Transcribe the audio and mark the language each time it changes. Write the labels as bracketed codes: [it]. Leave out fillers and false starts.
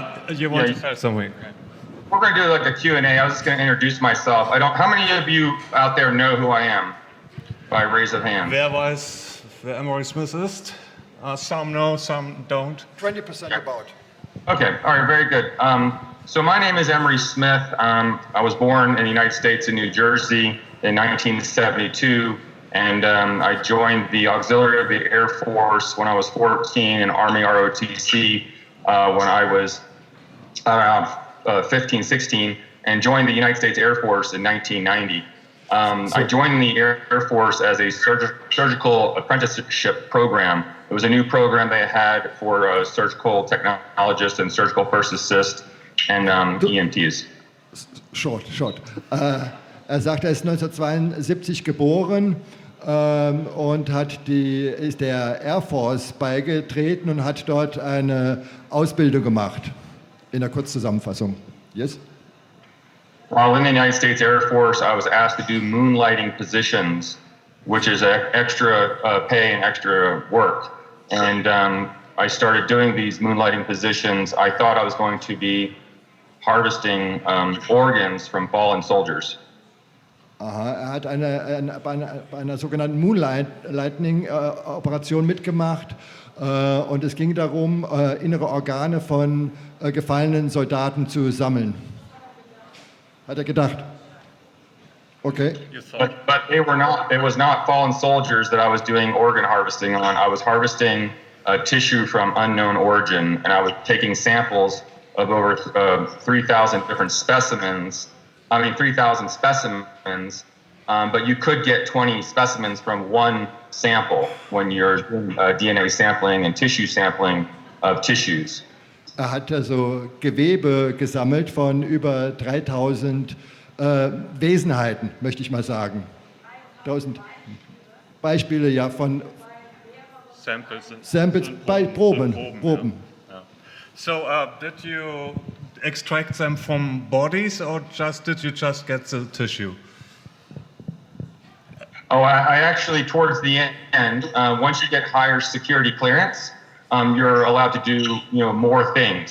[en] You want to say something? We're going to do like a Q&A. I was just going to introduce myself. How many of you out there know who I am? By raise of hands. [de] Wer weiß, wer Emery Smith ist? [en] Some know, some don't. 20% about. Okay, all right, very good. So my name is Emery Smith. I was born in the United States in New Jersey in 1972, and I joined the Auxiliary of the Air Force when I was 14 in Army ROTC when I was around 15, 16, and joined the United States Air Force in 1990. I joined the Air Force as a surgical apprenticeship program. It was a new program they had for surgical technologists and surgical first assist and EMTs. Short. [de] Er sagt, er ist 1972 geboren und ist der Air Force beigetreten und hat dort eine Ausbildung gemacht. In der Kurzzusammenfassung. [en] Yes? While in the United States Air Force, I was asked to do moonlighting positions, which is extra pay and extra work. And I started doing these moonlighting positions. I thought I was going to be harvesting organs from fallen soldiers. [de] Aha, er hat bei einer sogenannten Moonlighting-Operation mitgemacht und es ging darum, innere Organe von gefallenen Soldaten zu sammeln. Hat er gedacht. Okay. [en] But it was not fallen soldiers that I was doing organ harvesting on. I was harvesting tissue from unknown origin, and I was taking samples of over 3,000 different specimens. 3,000 specimens, but you could get 20 specimens from one sample when you're doing DNA sampling and tissue sampling of tissues. [de] Er hat also Gewebe gesammelt von über 3.000 Wesenheiten, möchte ich mal sagen. 1.000 Beispiele ja von Samples bei Proben. [en] Yeah. So did you extract them from bodies or did you just get the tissue? Oh, I actually, towards the end, once you get higher security clearance, you're allowed to do more things.